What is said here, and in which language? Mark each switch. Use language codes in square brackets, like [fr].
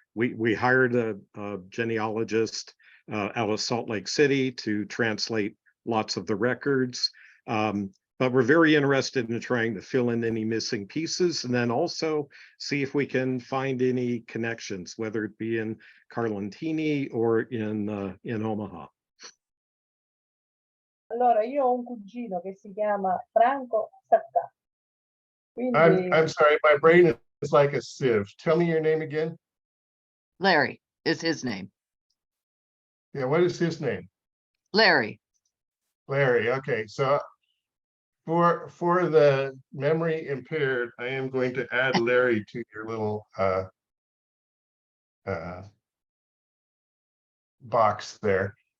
[en] We hired a genealogist out of Salt Lake City to translate lots of the records. But we're very interested in trying to fill in any missing pieces and then also see if we can find any connections, whether it be in Carlentini or in Omaha. [it] Allora, io ho un cugino che si chiama Franco Sacca. [en] I'm sorry, my brain is like a sieve. Tell me your name again. Larry is his name. Yeah, what is his name? Larry. Larry. Okay, so for the memory impaired, I am going to add Larry to your little box there.